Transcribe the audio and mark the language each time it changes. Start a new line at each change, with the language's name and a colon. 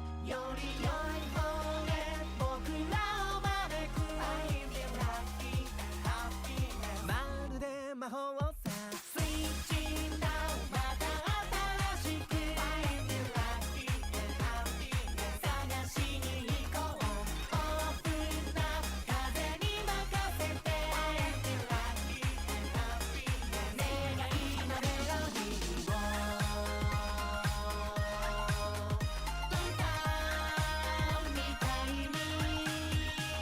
Japanese: より良い方へ僕らを招く
English: I'm the lucky and happiness
Japanese: まるで魔法さ。
English: Switch now
Japanese: また新しく
English: I'm the lucky and happiness
Japanese: 探しに行こう。
English: Open up
Japanese: 風に任せて
English: I'm the lucky and happiness
Japanese: 願いのメロディーをみたいに。